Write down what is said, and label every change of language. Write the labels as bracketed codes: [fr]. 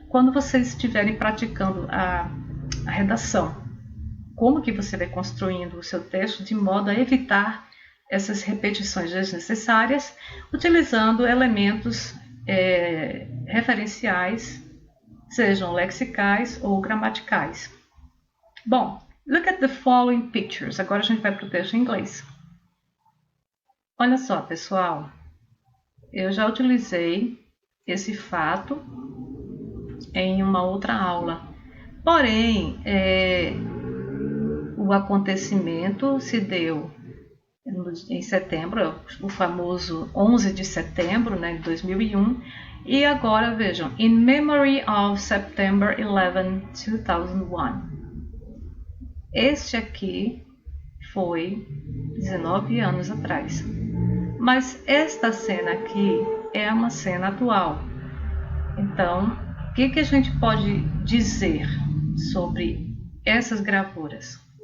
[pt] quando vocês estiverem praticando a redação, como que você vai construindo o seu texto de modo a evitar essas repetições desnecessárias, utilizando elementos referenciais, sejam lexicais ou gramaticais. [en] Bom, look at the following pictures. [pt] Agora a gente vai para o texto em inglês. Olha só, pessoal, eu já utilizei esse fato em uma outra aula. Porém, o acontecimento se deu em setembro, o famoso 11 de setembro, né, de 2001. E agora vejam, [en] in memory of September 11, 2001. [pt] Este aqui foi 19 anos atrás. Mas esta cena aqui é uma cena atual. Então, o que a gente pode dizer sobre essas gravuras?